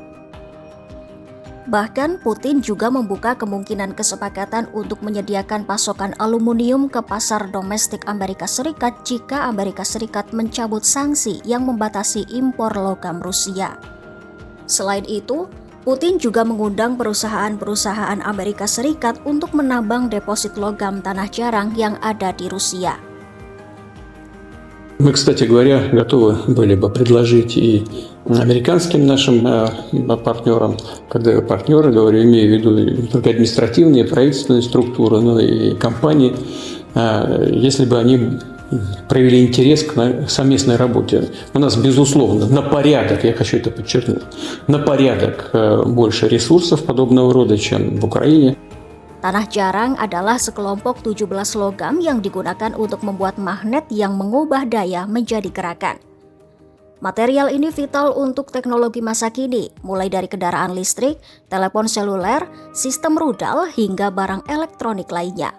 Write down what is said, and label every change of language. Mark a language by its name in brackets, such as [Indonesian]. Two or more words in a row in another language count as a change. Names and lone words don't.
[Indonesian] Bahkan Putin juga membuka kemungkinan kesepakatan untuk menyediakan pasokan aluminium ke pasar domestik Amerika Serikat jika Amerika Serikat mencabut sanksi yang membatasi impor logam Rusia. Selain itu, Putin juga mengundang perusahaan-perusahaan Amerika Serikat untuk menambang deposit logam tanah jarang yang ada di Rusia. [Russian] Мы, кстати говоря, готовы были бы предложить и американским нашим партнерам, когда я партнеры, говорю, имею в виду не только административные, правительственные структуры, но и компании, если бы они проявили интерес к совместной работе. У нас, безусловно, на порядок, я хочу это подчеркнуть, на порядок больше ресурсов подобного рода, чем в Украине. [Indonesian] Tanah jarang adalah sekelompok 17 logam yang digunakan untuk membuat magnet yang mengubah daya menjadi gerakan. Material ini vital untuk teknologi masa kini, mulai dari kendaraan listrik, telepon seluler, sistem rudal, hingga barang elektronik lainnya.